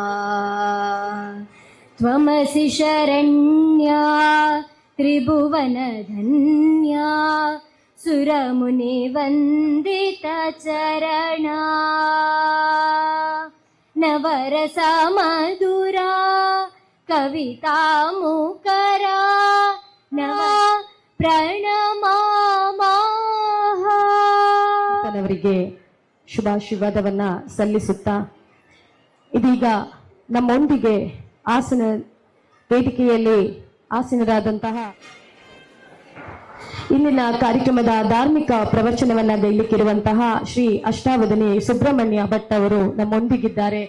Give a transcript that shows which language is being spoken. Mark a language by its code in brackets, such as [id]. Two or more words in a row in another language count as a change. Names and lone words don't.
[sa] त्वमसि शरण्या त्रिभुवनधन्या सुरमुनिवन्दितचरणा नवरसमधुरा कवितामुकरा नव प्रणमामः. [kn] ಅವರಿಗೆ ಶುಭಾಶೀರ್ವಾದವನ್ನ ಸಲ್ಲಿಸುತ್ತಾ ಇದೀಗ ನಮ್ಮೊಂದಿಗೆ ವೇದಿಕೆಯಲ್ಲಿ ಆಸೀನರಾದಂತಹ ಇಂದಿನ ಕಾರ್ಯಕ್ರಮದ ಧಾರ್ಮಿಕ ಪ್ರವಚನವನ್ನ ಗೈಲಿಕ್ಕಿರುವಂತಹ ಶ್ರೀ ಅಷ್ಟಾವಧಾನಿ ಸುಬ್ರಹ್ಮಣ್ಯ ಭಟ್ ಅವರು ನಮ್ಮೊಂದಿಗಿದ್ದಾರೆ.